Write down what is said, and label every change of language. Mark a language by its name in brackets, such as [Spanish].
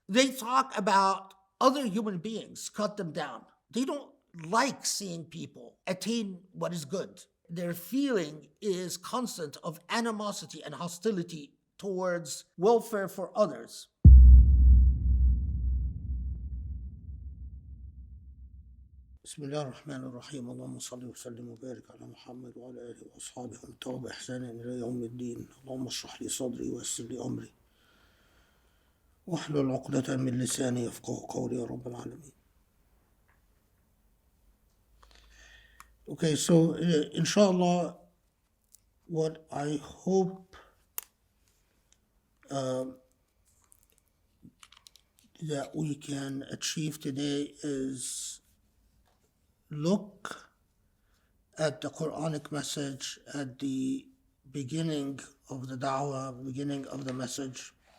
[English] They talk about other human beings, cut them down. They don't like seeing people attain what is good. Their feeling is constant of animosity and hostility towards welfare for others. [Arabic] بسم الله الرحمن الرحيم اللهم صل وسلم وبارك على محمد وعلى آله وأصحابه ومن تبعهم بإحسان إلى يوم الدين. اللهم اشرح لي صدري ويسر لي أمري واحلل عقدة من لساني يفقهوا قولي يا رب العالمين. [English] Okay, so inshallah, what I hope that we can achieve today is look at the Quranic message at the beginning of the da'wah, beginning of the message,